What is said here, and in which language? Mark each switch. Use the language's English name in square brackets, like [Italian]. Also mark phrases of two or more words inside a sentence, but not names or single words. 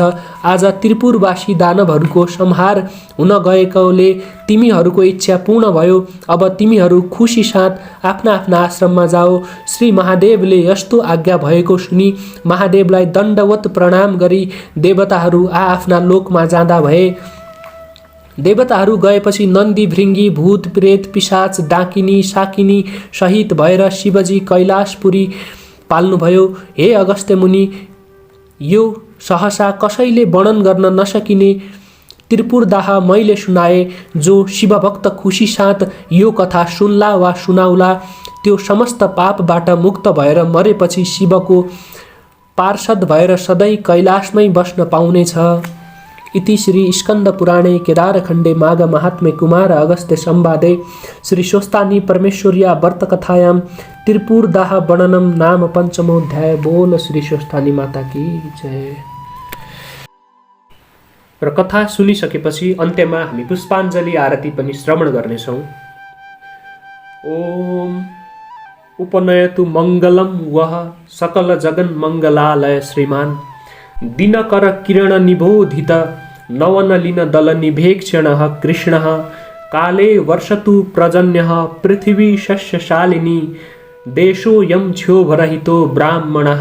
[Nepali] आज त्रिपुरवासी दानवहरूको संहार हुन गएकोले तिमीहरूको इच्छा पूर्ण भयो। अब तिमीहरू खुसी साथ आफ्ना आफ्ना आश्रममा जाओ। श्री महादेवले यस्तो आज्ञा भएको सुनि महादेवलाई दण्डवत प्रणाम गरी देवताहरू आफ्ना लोकमा जाँदा भए। देवताहरू गएपछि नन्दी, भृङ्गी, भूत, प्रेत, पिशाच, डाकिनी, साकिनी सहित भएर शिवजी कैलाशपुरी पाल्नुभयो। हे अगस्त्य मुनि, यो सहसा कसैले वर्णन गर्न नसकिने त्रिपुरदाह मैले सुनाए। जो शिवभक्त खुसी साथ यो कथा सुन्ला वा सुनाउला त्यो समस्त पापबाट मुक्त भएर मरेपछि शिवको पार्षद भएर सधैँ कैलाशमै बस्न पाउनेछ। [Sanskrit] इति श्री स्कंद पुराणे केदारखण्डे माघ महात्म्ये कुमार अगस्त्य संवादे श्री स्वस्तानी परमेश्वर्या व्रतकथायां त्रिपुरदाह वर्णनम नाम पंचमोऽध्याय। [Hindi] बोल श्री स्वस्तानी माता की जय। [Nepali] र कथा सुनिसकेपछि अन्त्यमा हामी पुष्पाञ्जली आरती पनि श्रवण गर्नेछौँ। [Sanskrit] ओम उपनयतु मङ्गलम वह सकल जगन मङ्गलालय श्रीमान दिनकर किरण निबोधित नवनलिन दल निभेक्षणः कृष्णः काले वर्षतु प्रजन्यः पृथिवी शस्यशालिनी देशोऽयं क्षोभरहितो ब्राह्मणः